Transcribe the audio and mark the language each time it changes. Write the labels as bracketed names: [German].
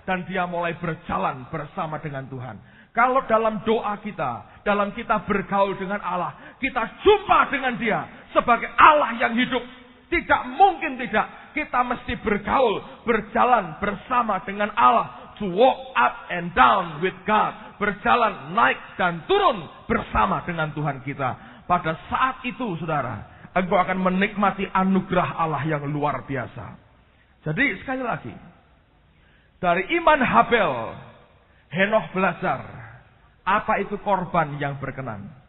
[Indonesian] Dan dia mulai berjalan bersama dengan Tuhan. Kalau dalam doa kita, dalam kita bergaul dengan Allah, kita jumpa dengan dia sebagai Allah yang hidup. Tidak mungkin tidak. Kita mesti bergaul, berjalan bersama dengan Allah. [English] To walk up and down with God. [Indonesian] Berjalan naik dan turun bersama dengan Tuhan kita. Pada saat itu saudara, engkau akan menikmati anugerah Allah yang luar biasa. Jadi sekali lagi, dari iman Habel, Henoh belajar apa itu korban yang berkenan.